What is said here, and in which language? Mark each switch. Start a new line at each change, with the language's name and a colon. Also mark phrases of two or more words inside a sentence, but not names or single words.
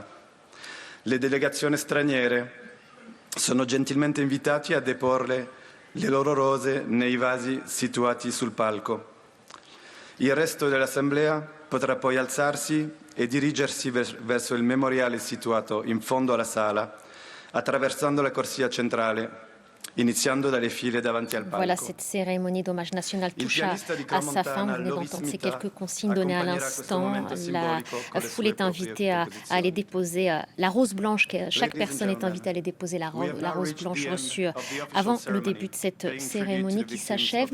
Italian: Le delegazioni straniere sono gentilmente invitati a deporre le loro rose nei vasi situati sul palco. Il resto dell'assemblea potrà poi alzarsi e dirigersi verso il memoriale situato in fondo alla sala, attraversando la corsia centrale, iniziando dalle file davanti al palco.
French: Voilà, cette cérémonie d'hommage national touche à sa fin. Vous venez d'entendre ces quelques consignes données à l'instant. La foule est invitée à aller déposer la rose blanche. Chaque personne est invitée à aller déposer la rose blanche reçue avant le début de cette cérémonie qui s'achève.